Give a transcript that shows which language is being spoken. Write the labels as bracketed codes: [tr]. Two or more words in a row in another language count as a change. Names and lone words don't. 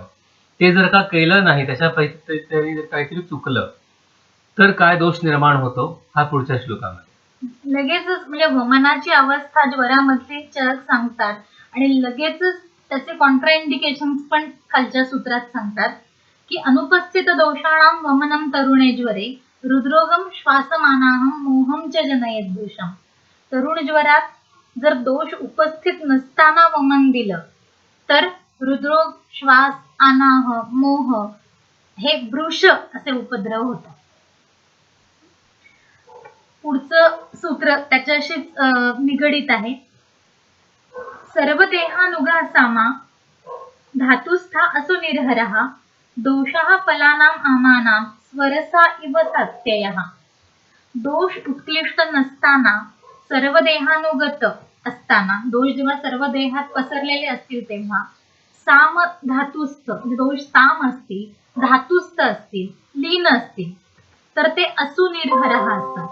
[mr] ते जर का केलं नाही, त्याच्यापैकी जर काहीतरी चुकलं तर काय दोष निर्माण होतो हा पुढच्या श्लोकामध्ये लगेचच म्हणजे वमनाची अवस्था ज्वरामधली चरक सांगतात आणि लगेचच त्याचे कॉन्ट्राइंडिकेशन्स पण खालच्या सूत्रात सांगतात की [sa] अनुपस्थित दोषाणाम वमनम तरुणे ज्वरे हृद्रोगम श्वासमानाहम मोहम च जनयेत दोषम. [mr] तरुण ज्वरात जर दोष उपस्थित नसताना वमन दिलं तर हृदरोग, श्वास, अनाह, मोह हे वृष असे उपद्रव होतात. पुढचं सूत्र त्याच्याशीच निगडित आहे. [sa] सर्व देहानुगा सामा धातुस्था असो निर्हरः दोषः फलानां आमानां स्वरसा इव सात्ययः. [mr] दोष उत्कृष्ट नसताना सर्व देहानुगत असताना, दोष जेव्हा सर्व देहात पसरलेले असतील तेव्हा साम धातुस्थ, दोष साम असतील, धातुस्थ असतील, लीन असतील तर ते असुनिर्हरः असतात.